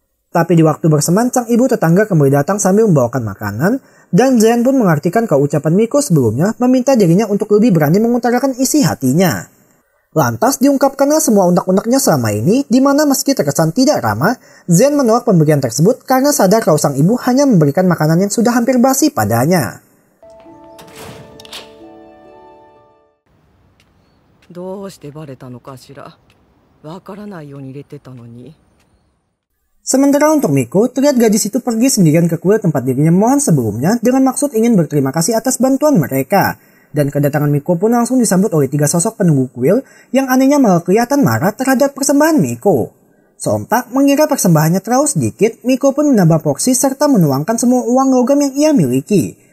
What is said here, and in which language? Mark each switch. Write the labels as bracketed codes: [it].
[id] Tapi di waktu bersamaan, sang ibu tetangga kembali datang sambil membawakan makanan, dan Zen pun mengartikan kalau ucapan Miko sebelumnya meminta dirinya untuk lebih berani mengutarakan isi hatinya. Lantas diungkapkanlah semua unek-uneknya selama ini, di mana meski terkesan tidak ramah, Zen menolak pemberian tersebut karena sadar kalau sang ibu hanya memberikan makanan yang sudah hampir basi padanya. [ja] どうしてバレたのかしら。わからないように入れてたのに。 [id] Sementara untuk Miko, terlihat gadis itu pergi sendirian ke kuil tempat dirinya mohon sebelumnya dengan maksud ingin berterima kasih atas bantuan mereka. Dan kedatangan Miko pun langsung disambut oleh tiga sosok penunggu kuil yang anehnya malah kelihatan marah terhadap persembahan Miko. Sontak mengira persembahannya terlalu sedikit, Miko pun menambah porsi serta menuangkan semua uang logam yang ia miliki.